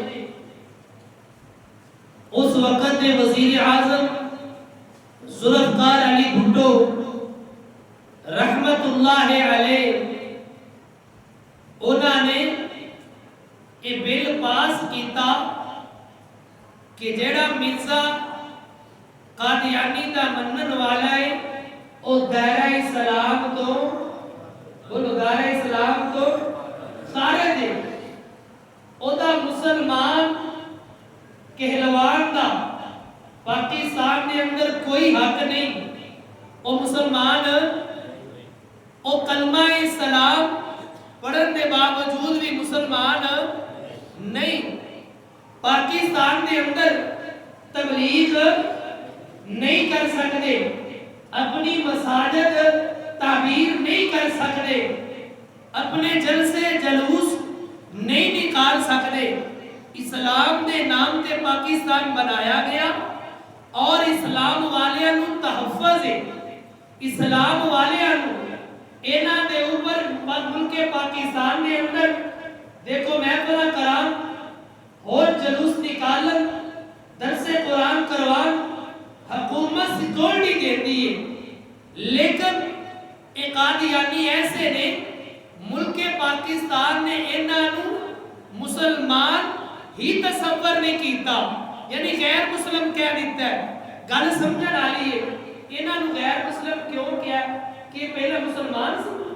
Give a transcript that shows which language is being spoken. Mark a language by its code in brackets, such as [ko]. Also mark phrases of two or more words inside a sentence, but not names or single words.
[ur] اس وقت کے وزیر اعظم ذوالفقار علی بھٹو رحمت اللہ علیہ انہوں نے یہ بل پاس [pa] کیتا کہ جیڑا مرزا قادیانی دا منن والا ہے او دائرہ اسلام تو بولو دائرہ اسلام تو خارج ہے او دا مسلمان کہلوان دا پاکستان کے اندر کوئی حق نہیں او مسلمان او کلمہ اسلام پڑھن کے باوجود بھی مسلمان نہیں پاکستان کے اندر [ur] تبلیغ نہیں کر سکتے اپنی مساجد تعبیر نہیں کر سکتے اپنے جلسے جلوس نہیں نکال سکتے [pa] اسلام دے نام تے پاکستان بنایا گیا اور اسلام والیاں نو تحفظ ہے اسلام والیاں نو اینا دے اوپر ملک پاکستان دے اندر [ur] دیکھو محفل کرام اور جلوس نکالن درس قرآن کروان حکومت سیکورٹی دیتی ہے لیکن ایک قادیانی [pa] ایسے نے ملک پاکستان نے انہوں مسلمان ہی تصور نہیں کیتا یعنی غیر مسلم کہہ دیتا ہے گل سمجھن والی ہے انہوں غیر مسلم کیوں کیا کہ پہلے مسلمان سی